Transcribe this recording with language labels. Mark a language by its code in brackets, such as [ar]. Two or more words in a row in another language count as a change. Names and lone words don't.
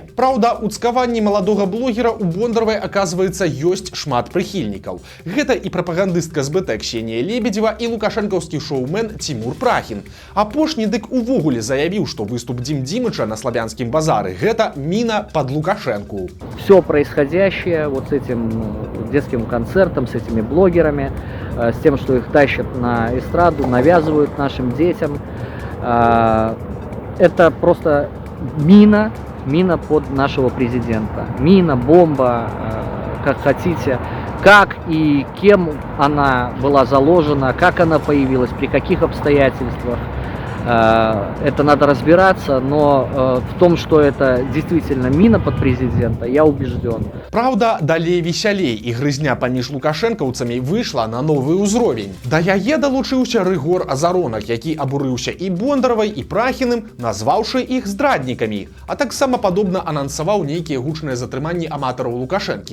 [be] Праўда, у цкаванні маладога блогера у Бондаровай, аказваецца, ёсць шмат прыхільнікаў. Гэта і прапагандыстка з БТ Ксенія Лебедзева, і лукашэнкаўскі шоумен Тимур Прахін. Апошні дык увогуле заявіў, што выступ Дзім Дзімыча на славянскім базары – гэта міна пад Лукашэнку. [ru] Все происходящее вот с этим детским концертом, с этими блогерами, с тем, что их тащат на эстраду, навязывают нашим детям, это просто мина под нашего президента. Мина, бомба, как хотите. Как и кем она была заложена, как она появилась, при каких обстоятельствах. Это надо разбираться, но в том, что это действительно мина под президента, я убежден. [be] Праўда, далей весялей і грызня паміж лукашэнкаўцамі выйшла на новы ўзровень. Да яе далучыўся Рыгор Азаронак, які абурыўся і Бондаравай, і Прахіным, назваўшы іх здраднікамі, а таксама падобна анансаваў нейкія гучныя затрыманні аматараў Лукашэнкі.